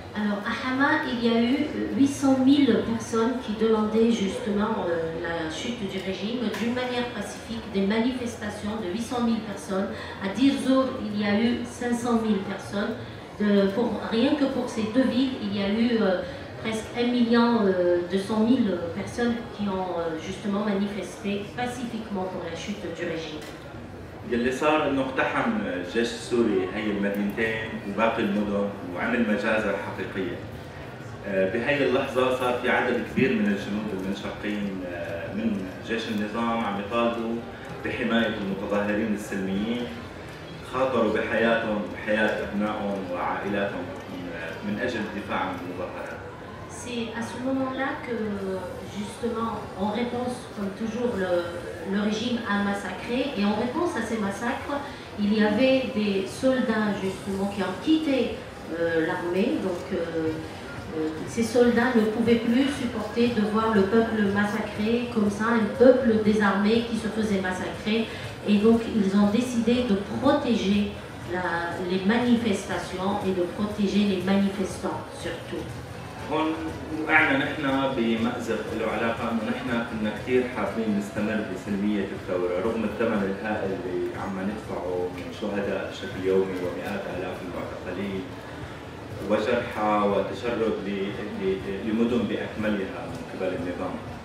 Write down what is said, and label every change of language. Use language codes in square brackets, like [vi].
[fr] Alors à Hama, il y a eu 800,000 personnes qui demandaient justement la chute du régime d'une manière pacifique, des manifestations de 800,000 personnes. À Deir Zor, il y a eu 500,000 personnes. Rien que pour ces deux villes, il y a eu presque 1,200,000 personnes qui ont justement manifesté pacifiquement pour la chute du régime. [ar] اللي صار انه اقتحم الجيش السوري هي المدينتين وباقي المدن وعمل مجازر حقيقيه. بهي اللحظه صار في عدد كبير من الجنود المنشقين من جيش النظام عم يطالبوا بحمايه المتظاهرين السلميين، خاطروا بحياتهم بحياه ابنائهم وعائلاتهم من اجل الدفاع عن المظاهرات. [fr] C'est à ce moment-là que, justement, en réponse, comme toujours, le régime a massacré. Et en réponse à ces massacres, il y avait des soldats, justement, qui ont quitté l'armée. Donc, ces soldats ne pouvaient plus supporter de voir le peuple massacré comme ça, un peuple désarmé qui se faisait massacrer. Et donc, ils ont décidé de protéger les manifestations et de protéger les manifestants, surtout. [ar] هون وقعنا نحن بمأزق له علاقة انه نحن كنا كثير حابين نستمر بسلمية الثورة رغم الثمن الهائل اللي عم ندفعه من شهداء بشكل يومي ومئات آلاف المعتقلين وجرحى وتشرد لمدن بأكملها من قبل النظام.